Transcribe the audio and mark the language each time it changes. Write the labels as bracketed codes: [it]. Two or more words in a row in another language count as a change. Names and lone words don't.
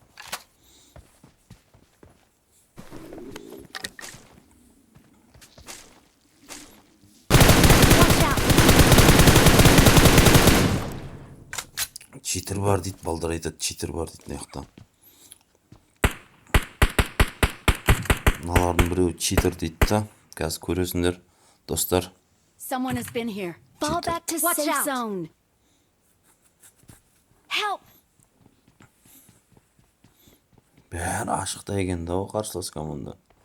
[kk] Читер бар дейді, балдар айтады, читер бар дейді мына жақта. Мыналардың біреуі читер дейді да. Қазір көресіңдер, достар. [en] Someone has been here. Fall back to safe zone. Help! [kk] Бәрі ашықта екен да, қарсылас команда.